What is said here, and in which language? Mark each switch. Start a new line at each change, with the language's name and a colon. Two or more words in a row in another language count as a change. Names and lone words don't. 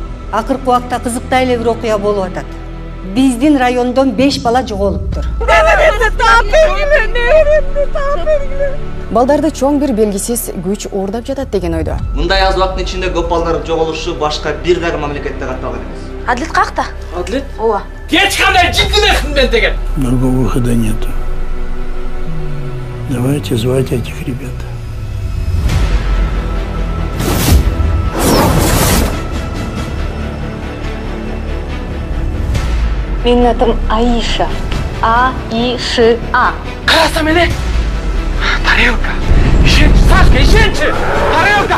Kyrgyz: Акыркы убакта кызыктуу эле бир окуя болуп атат. Биздин райондон 5 бала жоголуптур. Балдарды чоң бир белгисиз күч уурдап жатат деген ойдо. Мындай аз убакыттын ичинде көп балдардын жоголушу башка бир дагы мамлекетте катталган эмес. Адлет какта? Адлет? Ооба. Эч кандай жиддилехин мен деген.
Russian: Другого выхода нету. Давайте звать этих ребят.
Kyrgyz: Менин атым Аиша. А-И-Ш-А. Карасам эле. Тарелка. Ишенчи, Сашка, ишенчи. Тарелка.